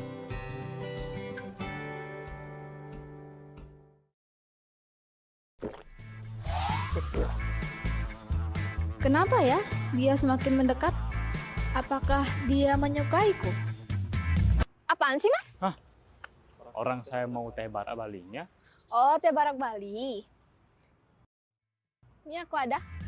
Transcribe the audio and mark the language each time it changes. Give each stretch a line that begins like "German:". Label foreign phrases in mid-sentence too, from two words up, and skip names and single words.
Indonesian: Kenapa ya dia semakin mendekat? Apakah dia menyukaiku? Apaan sih, Mas? Orang saya mau teh barak Balinya. Oh, teh barak Bali. Ini aku ada.